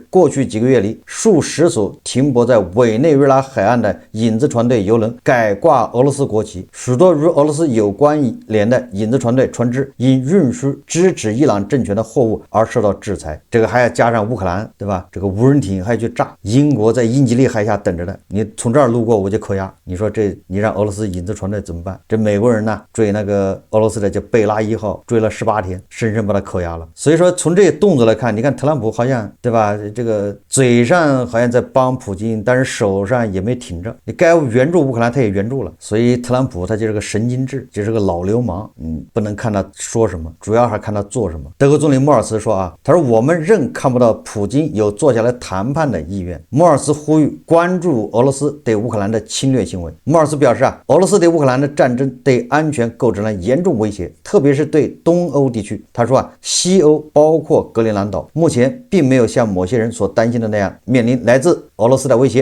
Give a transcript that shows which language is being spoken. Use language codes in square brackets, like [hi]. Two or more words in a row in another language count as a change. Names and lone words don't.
[zh] 過去幾個月裡，數十艘停泊在委內瑞拉海岸的影子船隊油輪改掛俄羅斯國旗，許多與俄羅斯有關聯的影子船隊船只因運輸支持伊朗政權的貨物而受到制裁。這個還要加上烏克蘭，對吧？這個無人艇還要去炸，英國在英吉利海峽等着的，你從這兒路過我就扣押。你說這你讓俄羅斯影子船隊怎么辦？這美國人呢追那個俄羅斯的叫貝拉1 號，追了18天，深深把他扣押了。所以說從這些動作來看，你看特朗普好像對吧？這個嘴上好像在幫普京，但是手上也沒停着。你該援助烏克蘭，他也援助了。所以特朗普他就是個神經質，就是個老流氓。不能看他說什麼，主要還看他做什麼。德國總理莫爾茨說啊，他說我們仍看不到普京有坐下來談判的意願。莫爾茨呼籲關注俄羅斯對烏克蘭的侵略行為。莫爾茨表示啊，俄羅斯對烏克蘭的戰爭對安全構成了嚴重威脅，特別是對東歐地區。他說啊，西歐包括格陵蘭島，目前並沒有像某些人所擔心的那樣面臨來自俄羅斯的威脅。